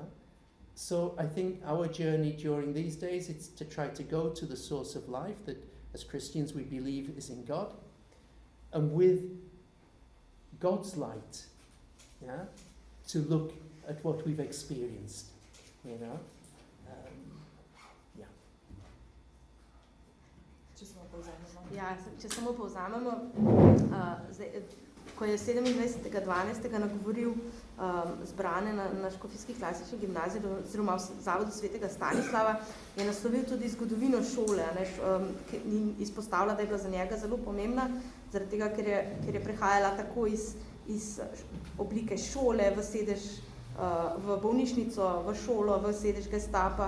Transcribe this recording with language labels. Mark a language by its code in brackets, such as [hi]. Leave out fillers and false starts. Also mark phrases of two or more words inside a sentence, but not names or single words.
[en] So I think our journey during these days is to try to go to the source of life that as Christians we believe is in God. And with God's light, yeah, to look at what we've experienced, you know. [sl] Ja, če samo povzamemo, ko je 27.12. nagovoril zbrane na Škofijski klasični gimnaziji oziroma v Zavodu svetega Stanislava, je naslovil tudi zgodovino šole in izpostavila, da je bila za njega zelo pomembna, zaradi tega, ker je prehajala tako iz oblike šole v sedež, v bolnišnico, v šolo, v sedež Gestapa.